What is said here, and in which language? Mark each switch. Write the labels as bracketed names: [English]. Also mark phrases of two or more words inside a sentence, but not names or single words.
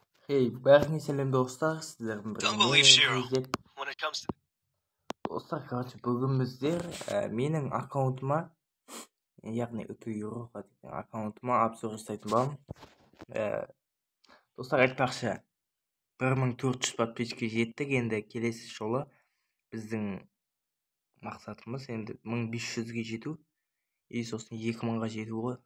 [Kazakh] бәріне сәлем достар, сіздердің [English] Don't [Kazakh] бірге [English] believe Shiro [Kazakh] мен [English] when it comes to [Kazakh] достар, бүгін біздер менің аккаунтыма, яғни Үкі-Еуропа деген аккаунтыма обзор жасайтын боламын. Достар, айтпақшы 1400 подписчикке жеттік. Енді келесі жолы біздің мақсатымыз енді 1500-ге жету, сосын 2000-ға жету ғой.